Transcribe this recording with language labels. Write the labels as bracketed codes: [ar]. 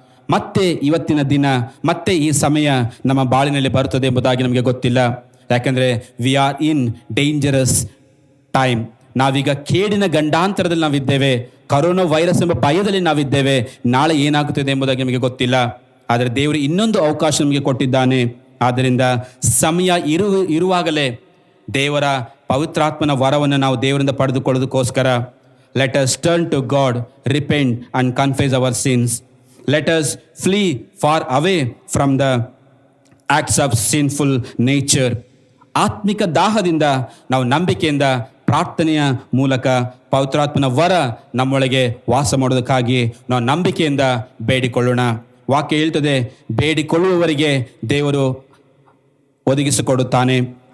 [kn] ಮತ್ತೆ ಇವತ್ತಿನ ದಿನ, ಮತ್ತೆ ಈ ಸಮಯ ನಮ್ಮ ಬಾಳಿನಲ್ಲಿ ಬರುತ್ತದೆ ಎಂಬುದಾಗಿ ನಮಗೆ ಗೊತ್ತಿಲ್ಲ. ಯಾಕೆಂದರೆ [en] We are in dangerous time. [kn] ನಾವೀಗ ಕೇಡಿನ ಗಂಡಾಂತರದಲ್ಲಿ ನಾವಿದ್ದೇವೆ. ಕರೋನಾ ವೈರಸ್ ಎಂಬ ಭಯದಲ್ಲಿ ನಾವಿದ್ದೇವೆ. ನಾಳೆ ಏನಾಗುತ್ತದೆ ಎಂಬುದಾಗಿ ನಮಗೆ ಗೊತ್ತಿಲ್ಲ. ಆದರೆ ದೇವರು ಇನ್ನೊಂದು ಅವಕಾಶ ನಮಗೆ ಕೊಟ್ಟಿದ್ದಾನೆ. ಆದ್ದರಿಂದ ಸಮಯ ಇರುವಾಗಲೇ ದೇವರ ಪವಿತ್ರಾತ್ಮನ ವರವನ್ನು ನಾವು ದೇವರಿಂದ ಪಡೆದುಕೊಳ್ಳೋದಕ್ಕೋಸ್ಕರ [en] let us turn to God, repent and confess our sins. Let us flee far away from the acts of sinful nature. [kn] ಆತ್ಮಿಕ ದಾಹದಿಂದ ನಾವು ನಂಬಿಕೆಯಿಂದ ಪ್ರಾರ್ಥನೆಯ ಮೂಲಕ ಪವಿತ್ರಾತ್ಮನ ವರ ನಮ್ಮೊಳಗೆ ವಾಸ ಮಾಡೋದಕ್ಕಾಗಿ ನಾವು ನಂಬಿಕೆಯಿಂದ ಬೇಡಿಕೊಳ್ಳೋಣ. ವಾಕ್ಯ ಹೇಳ್ತದೆ, ಬೇಡಿಕೊಳ್ಳುವವರಿಗೆ ದೇವರು ಒದಗಿಸಿಕೊಡುತ್ತಾನೆ.